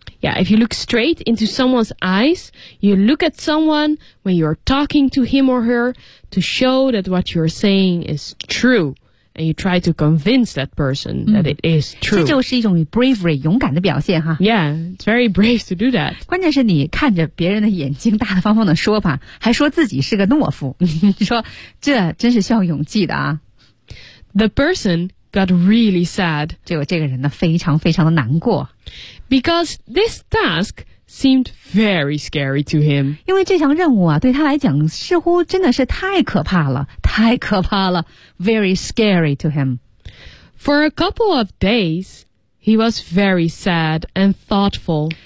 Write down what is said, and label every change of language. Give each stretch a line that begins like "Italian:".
English: Yeah, if you look straight into someone's eyes, you look at someone when you're talking to him or her to show that what you're saying is true, and you try to convince that person that it is true.
Chinese: 这就是一种 bravery 勇敢的表现哈。
English: Yeah, it's very brave to do that.
Chinese: 关键是你看着别人的眼睛大大方方的说吧，还说自己是个懦夫，你说这真是需要勇气的啊。
English: The person. Got really sad.
Chinese: 这个人呢，非常非常的难过
English: ，because this task seemed very scary to him.
Chinese: 因为这项任务啊，对他来讲似乎真的是太可怕了，太可怕了 ，
English: very scary to him. For a couple of days, he was very sad and thoughtful.